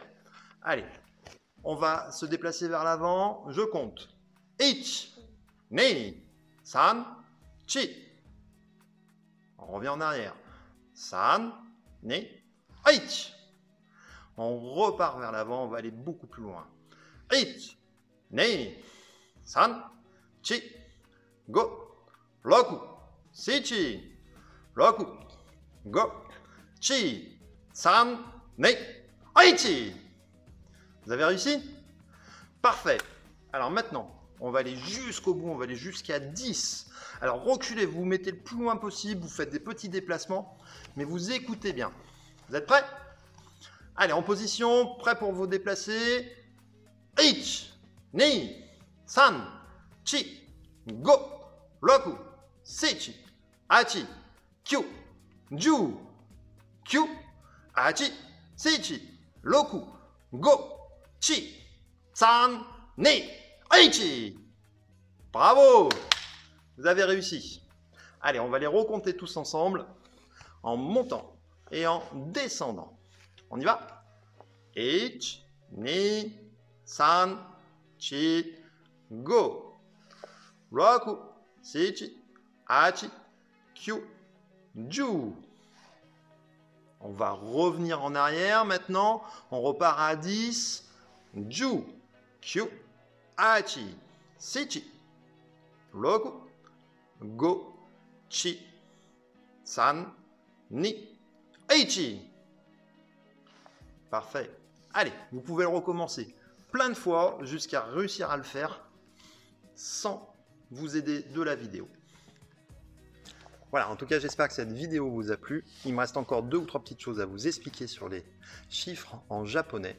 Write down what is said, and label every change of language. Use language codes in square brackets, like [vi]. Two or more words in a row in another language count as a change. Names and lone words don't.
[fr] Allez, on va se déplacer vers l'avant. Je compte. [ja] いち、に、さん、し. [fr] On revient en arrière. [ja] さん、に、いち. [fr] On repart vers l'avant, on va aller beaucoup plus loin. [ja] Ich, に、さん、し、ご、ろく、しち、ろく、ご、し、さん、に、いち. [fr] Vous avez réussi? Parfait. Alors maintenant, on va aller jusqu'au bout, on va aller jusqu'à 10. Alors reculez, vous vous mettez le plus loin possible, vous faites des petits déplacements, mais vous écoutez bien. Vous êtes prêts? Allez, en position, prêt pour vous déplacer. [ja] Ich, に、さん、し、ご、ろく、しち、はち、きゅう、じゅう、きゅう、はち、しち、ろく、ご、し、さん、に、いち. [fr] Bravo! Vous avez réussi. Allez, on va les recompter tous ensemble en montant et en descendant. On y va? Ich, [ja] に、さん、し、ご. ろく、しち、はち、きゅう、じゅう. [fr] On va revenir en arrière maintenant. On repart à 10. [ja] じゅう、きゅう、はち、しち、ろく、ご、し、さん、に、いち. [fr] Parfait. Allez, vous pouvez le recommencer plein de fois jusqu'à réussir à le faire sans vous aider de la vidéo. Voilà, en tout cas, j'espère que cette vidéo vous a plu. Il me reste encore 2 ou 3 petites choses à vous expliquer sur les chiffres en japonais.